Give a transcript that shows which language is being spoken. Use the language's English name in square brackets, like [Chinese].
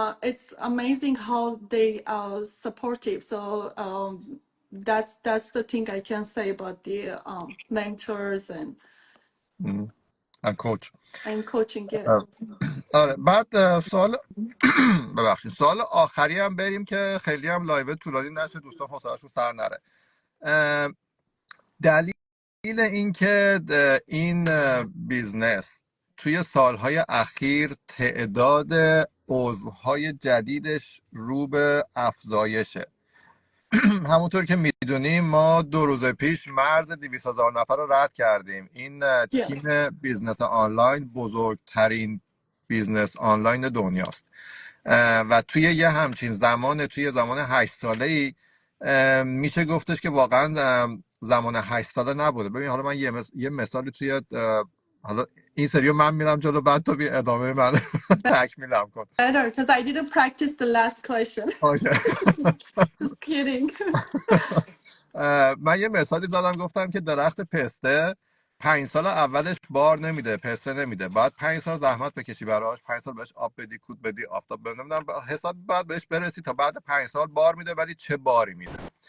[English] It's amazing how they are supportive. So that's the thing I can say about the mentors coach. and coaching. Yes. [Persian] آره، بعد سوال ببخشید، سوال آخری هم بریم که خیلی هم لایو طولانی نشه، دوستان حوصله‌شون سر نره. دلیل اینکه این بیزنس توی سالهای اخیر تعداد عضوهای جدیدش رو به افزایشه. همونطور که میدونیم ما 2 روز پیش مرز 200,000 نفر رو رد کردیم. این [English] Yeah. [Persian] تیم بیزنس آنلاین بزرگترین بیزنس آنلاین دنیاست، و توی یه همچین توی زمان 8 ساله ای میشه گفتش که واقعا زمان 8 ساله نبوده. ببین حالا من یه مثالی توی حالا این سریو من میرم جلو، بعد تو بی ادامه من تکمیلم کن. [English] Better, because I didn't practice the last question. Okay. Just kidding. [Persian] من یه مثالی زدم، گفتم که درخت پسته 5 سال اولش بار نمیده، پسته نمیده، بعد 5 سال زحمت بکشی براش، 5 سال بهش آب بدی، کود بدی، آفتاب بدی، نمیدونم حساب بعد بهش برسی تا بعد 5 سال بار میده، ولی چه باری میده.